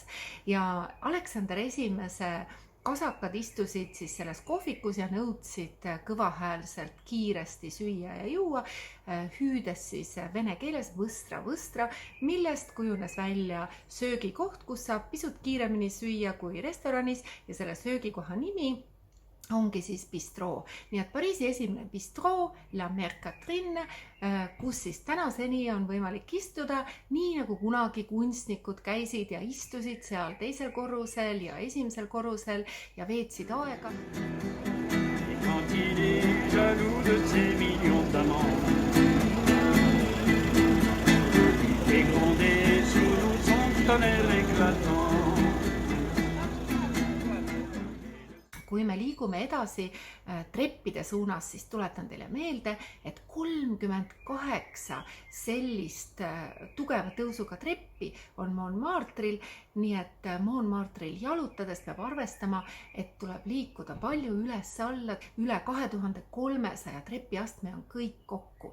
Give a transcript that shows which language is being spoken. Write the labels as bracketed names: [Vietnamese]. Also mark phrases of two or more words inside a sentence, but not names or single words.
[Estonian] Ja Aleksander Esimese kasakad istusid siis selles kohvikus ja nõudsid kõvahäälselt kiiresti süüa ja juua, hüüdes siis vene keeles võstra, millest kujunes välja söögikoht, kus saab pisut kiiremini süüa kui restoranis ja selle söögikoha nimi ongi siis bistroo. Nii et Pariisi esimene bistroo, La Mère Catherine, kus siis tänaseni on võimalik istuda, nii nagu kunagi kunstnikud käisid ja istusid seal teisel korrusel ja esimesel korrusel ja veetsid aega. [French] Et quand il est jaloux de ses millions d'amants, et gronder sous nous son tonnerre éclatant. [Estonian] Kui me liigume edasi treppide suunas, siis tuletan teile meelde, et 38 sellist tugeva tõusuga treppi on Montmartre'il, nii et Montmartre'il jalutades peab arvestama, et tuleb liikuda palju üles-alla, üle 2300 trepiastme on kõik kokku.